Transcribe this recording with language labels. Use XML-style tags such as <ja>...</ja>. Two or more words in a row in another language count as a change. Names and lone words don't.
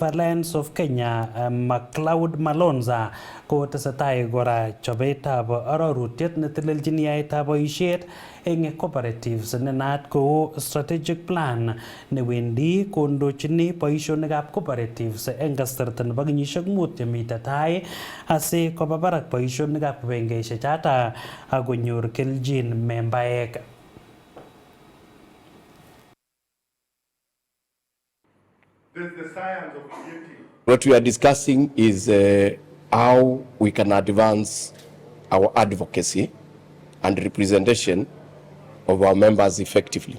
<kln>Alliance of Kenya McLeod Malonza ko tesetai kora chobetab arorutiet netelelchin yaetab boisiet eng cooperatives nenaat kou</kln> <en>strategic plan</en> <kln>newendi kondochini boisionikab cooperatives eng kasarta nebo kenyisiek 5 chemite tai asi koba barak boisionikab kibagengeisiek chata akonyor keljin membaek.</kln> <en>There's the science of creating What we are discussing is how we can advance our advocacy and representation of our members effectively.</en>